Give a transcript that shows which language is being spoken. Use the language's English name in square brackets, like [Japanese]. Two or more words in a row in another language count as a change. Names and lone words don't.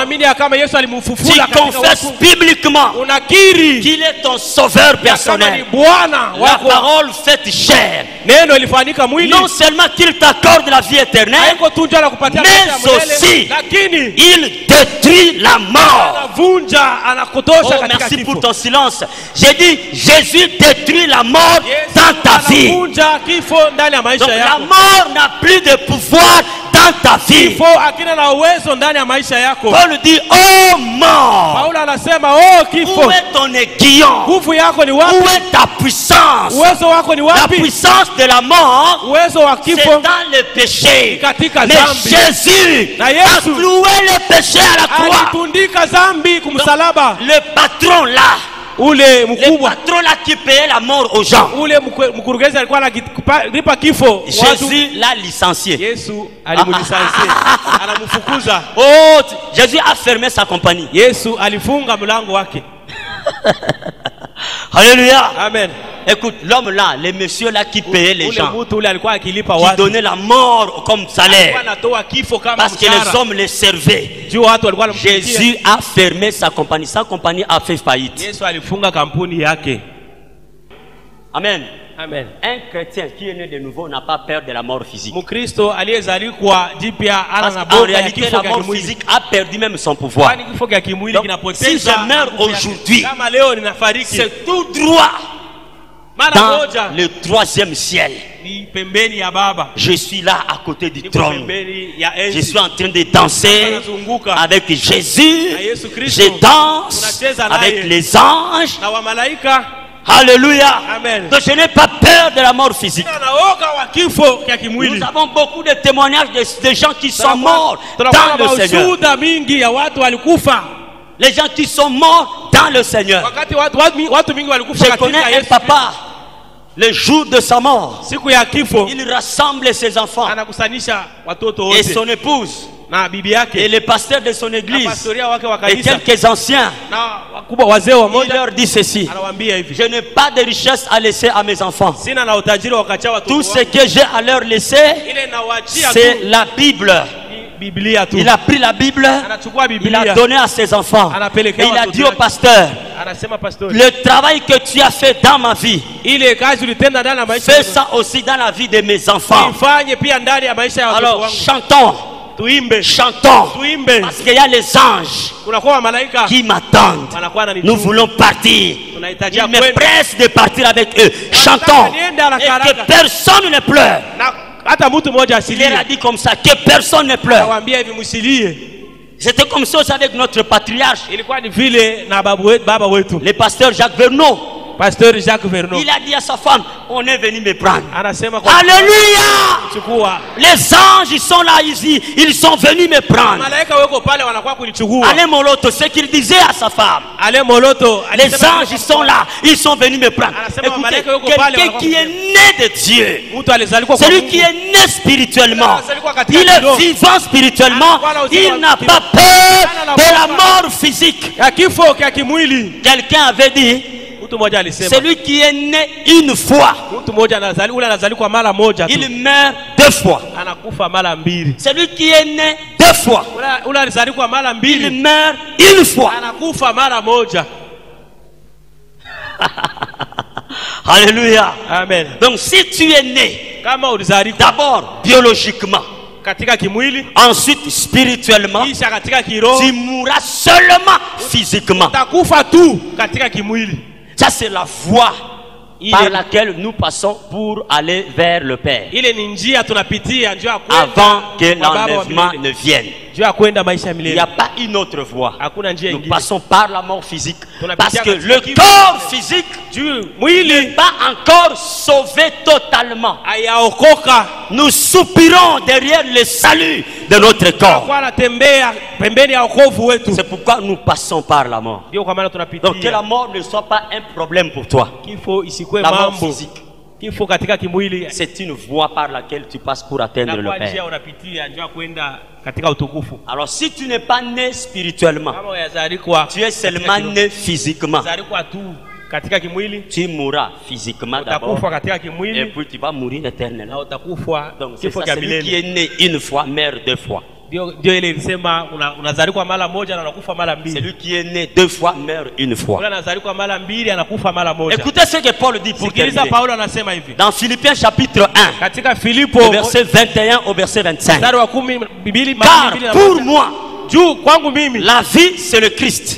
[French] Tu confesses bibliquement qu'il est ton Sauveur personnel. La parole faite chair. Non seulement qu'il t'accorde la vie éternelle, mais aussi [Swahili] kimwili, [French] il détruit la mort. [Swahili] anavunja, anakutosha Oh, katika [French] merci [Swahili] kifo. [French] pour ton silence. J'ai dit, Jésus détruit la mort [Swahili] Yesu [French] dans ta vie. [Swahili] anavunja kifo ndani ya maisha [French] Donc la [Swahili] yako. [French] mort n'a plus de pouvoir dans ta vie. [Swahili] Kifo hakina na uwezo ndani ya maisha yako. [French] Paul dit, oh mort, [Swahili] Paulo anasema, oh [French] où [Swahili] kifo, [French] est ton aiguillon? [Swahili] nguvu yako ni [French] Où [Swahili] wapi? [French] est ta puissance? [Swahili] Uwezo wako ni [French] La [Swahili] wapi? [French] puissance de la mort, [Swahili] Uwezo wa [French] c'est [Swahili] kifo [French] dans le péché. [Swahili] katika [French] Mais [Swahili] dhambi. [French] Jésus [Swahili] Na [French] a [Swahili] Yesu [French] cloué le péché à la croix. [Swahili] alitundika dhambi kumsalaba. [French] Le patron là, [Swahili] Ule [French] le [Swahili] mkubwa, [French] patron là qui payait la mort aux gens, [Swahili] ule mkurugenzi alikuwa analipa kifo watu. [French] Jésus l'a licencié. [Swahili] Yesu alimulisansie, anamfukuza. [French] Oh, Jésus a fermé sa compagnie. [Swahili] Yesu alifunga mlango wake. [French] Alléluia. Amen. Écoute, l'homme là, les messieurs là qui payaient les [Swahili] Ule [French] gens, [Swahili] mtu ule alikuwa akilipa [French] qui [Swahili] watu, [French] donnaient la mort comme [Swahili] alikuwa [French] salaire, [Swahili] anatoa kifo kama [French] parce que les [Swahili] mshahara. [French] hommes les servaient. [Swahili] Juu watu walikuwa wanamtumikia. [French] Jésus a fermé sa compagnie. Sa compagnie a fait faillite. [Swahili] Yesu alifunga kampuni yake. Amen. Amen. [French] Un chrétien qui est né de nouveau n'a pas peur de la mort physique. [Swahili] Mkristo aliyezalikwa jipya ana [French] Parce [Swahili] na [French] qu'en [Swahili] boga ya [French] réalité, [Swahili] kifo [French] la [Swahili] cha [French] mort [Swahili] kimwili. [French] physique a perdu même son pouvoir. [Swahili] Kwani kifo cha kimwili [French] Donc, [Swahili] kinapoteza [French] si je meurs [Swahili] nguvu yake. [French] aujourd'hui, [Swahili] Kama leo ninafariki, [French] c'est tout droit [Swahili] mara [French] dans [Swahili] moja [French] le troisième ciel. [Swahili] ni pembeni ya Baba, [French] Je suis là à côté du [Swahili] niko [French] trône. [Swahili] pembeni ya [French] Je [Swahili] enzi. [French] suis en train de danser [Swahili] Anazunguka [French] avec Jésus. [Swahili] na Yesu Kristo. [French] Je danse [Swahili] Tunacheza naye [French] avec les anges. [Swahili] na wamalaika. [French] Alléluia. Amen. Donc je n'ai pas peur de la mort physique. [Swahili] Sina naoga wa kifo cha kimwili. [French] Nous avons beaucoup de témoignages de gens qui sont morts [Swahili] Tunakuwa [French] dans [Swahili] na [French] le Seigneur. [Swahili] ushuhuda mingi ya watu walikufa. [French] Les gens qui sont morts dans le Seigneur. [Swahili] Wakati watu mingi walikufa [French] Je connais [Swahili] katika [French] un [Swahili] Yesu. [French] papa, le jour de sa mort, [Swahili] Siku ya kifo [French] il rassemble ses enfants [Swahili] anakusanisha watoto [French] et [Swahili] wote [French] son épouse [Swahili] na bibi [French] et [Swahili] yake [French] les pasteurs de son [Swahili] na [French] église [Swahili] pastoria wake wa [French] et [Swahili] kanisa [French] quelques anciens. [Swahili] na wakubwa wazee wa [French] Il [Swahili] moja. [French] leur dit ceci: [Swahili] Anawaambia hivi, [French] je n'ai pas de richesse à laisser à mes enfants. [Swahili] sina na utajiri wa kuachia watoto [French] Tout ce [Swahili] wangu. [French] que j'ai à leur laisser, [Swahili] Ile nawaachia [French] c'est [Swahili] tu [French] la Bible. [Swahili] ni Biblia tu. [French] Il a pris la Bible, [Swahili] Anachukua [French] il a [Swahili] Biblia, [French] donné à ses enfants. [Swahili] anapelekea [French] Et il a [Swahili] watoto [French] dit au [Swahili] wake. [French] pasteur: [Swahili] Anasema pastori, [French] le travail que tu as fait dans ma vie, [Swahili] ile kazi ulitenda ndani ya maisha [French] fais [Swahili] yangu, [French] ça aussi dans la vie de mes enfants. [Swahili] ifanye pia ndani ya maisha ya watoto [French] Alors [Swahili] wangu. [French] chantons, [Swahili] Tuimbe, [French] chantons, [Swahili] tuimbe. [French] parce qu'il y a les anges [Swahili] Kunakuwa wa malaika [French] qui m'attendent. [Swahili] wanakuwa na [French] Nous voulons partir. [Swahili] Tunahitajia [French] Ils me [Swahili] kwenda. [French] pressent de partir avec eux. Chantons. Et que personne ne pleure. [Swahili] Na hata mtu mmoja [French] Il leur a [Swahili] asilie. [French] dit comme ça, que personne ne pleure. [Swahili] Anawaambia hivi, msilie. [French] C'était comme ça aussi avec notre patriarche, [Swahili] Ilikuwa ni vile na baba wetu [French] le pasteur Jacques Verneau. [Swahili] Pasteur Jacques Vernon [French] Il a dit à sa femme: on est venu me prendre. [Swahili] anasema kwa [French] Alléluia! [Swahili] kuchukua. [French] Les anges, ils sont là ici. Ils sont venus me prendre. [Swahili] Malaika wako pale wanakuwa kunichukua. [French] Alain Moloto, ce qu'il disait à sa femme. [Swahili] Ale Moloto [French] Les [Swahili] alisema [French] anges, ils sont là. Ils sont venus me prendre. [Swahili] Anasema [French] Écoutez, [Swahili] malaika yuko pale, [French] quelqu'un [Swahili] wanakuwa [French] qui est né de Dieu, [Swahili] mtu alizaliwa kwa [French] celui [Swahili] Mungu. [French] qui est né spirituellement, [Swahili] Anazaliwa katika [French] il est [Swahili] kiroho. [French] vivant spirituellement, [Swahili] Anakuwa na uzima [French] il [Swahili] wa [French] n'a [Swahili] kiroho. [French] pas peur [Swahili] Hana [French] de la [Swahili] na [French] mort physique. [Swahili] Ya kifo kia kimwili. [French] Quelqu'un avait dit: [Swahili] Mtu mmoja alisema [French] celui qui est né une fois, [Swahili] mtu mmoja anazaliwa mara moja tu. [French] il meurt deux fois. [Swahili] Anakufa mara mbili. [French] Celui qui est né deux fois, [Swahili] Ule alizaliwa mara [French] il [Swahili] mbili. [French] meurt une fois. [Swahili] Anakufa mara moja. [French] Alléluia. Amen. Donc si tu es né, [Swahili] Kama ulizaliwa [French] d'abord biologiquement, [Swahili] katika kimwili, [French] ensuite spirituellement, [Swahili] kisha katika kiroho, [French] tu mourras seulement physiquement. [Swahili] utakufa tu katika kimwili. [French] Ça c'est la voie par [Swahili] Ile [French] laquelle nous passons pour aller vers le Père, [Swahili] ile ni njia tunapitia njia ya kwenda [French] avant que [Swahili] kwa Baba wa [French] l'enlèvement [Swahili] milele. [French] ne vienne. [Swahili] Njia ya kwenda maisha ya [French] Il n'y [Swahili] milele. [French] a pas une autre voie. [Swahili] Hakuna njia [French] Nous [Swahili] ingine. [French] passons par la mort physique, [Swahili] Tunapitia [French] parce que [Swahili] katika [French] le [Swahili] kifo. [French] corps physique [Swahili] Juu [French] n'est [Swahili] mwili [French] pas encore sauvé totalement. [Swahili] hayaokoka. [French] Nous soupirons derrière le salut de notre corps. [Swahili] Kwa anatembea pembeni ya wokovu wetu. [French] C'est pourquoi nous passons par la mort. [Swahili] Ndio kwa maana [French] Donc que [Swahili] tunapitia. [French] la mort ne soit pas un problème pour toi. [Swahili] Kifo isikwe [French] La mort [Swahili] mambo. [French] physique, [Swahili] Kifo katika kimwili [French] c'est une voie par laquelle tu passes pour atteindre [Swahili] na [French] le [Swahili] kwa njia [French] Père. [Swahili] unapitia njia ya kwenda katika utukufu. [French] Alors si tu n'es pas né spirituellement, [Swahili] Kama uyazalikwa [French] tu es seulement né physiquement, [Swahili] zalikwa tu katika kimwili, [French] tu mourras physiquement d'abord [Swahili] utakufa katika [French] et [Swahili] kimwili [French] puis tu vas mourir éternellement. [Swahili] na utakufa [French] Donc c'est [Swahili] kifo [French] ça, [Swahili] cha [French] celui qui [Swahili] milele. [French] est né une fois meurt deux fois. [Swahili] Ndio ile ilisema unazalikwa mara moja na unakufa mara mbili. [French] Celui qui est né deux fois meurt une fois. [Swahili] Yule anazalikwa mara mbili anakufa mara moja. [French] Écoutez ce que Paul dit pour [Swahili] Sikiliza [French] terminer. [Swahili] Paulo anasema hivi. [French] Dans Philippiens chapitre 1, [Swahili] Katika Filipo [French] au verset 21 au verset 25. [Swahili] mstari wa 12 [French] Car [Swahili] na [French] pour moi, [Swahili] juu kwangu mimi [French] la vie c'est le Christ.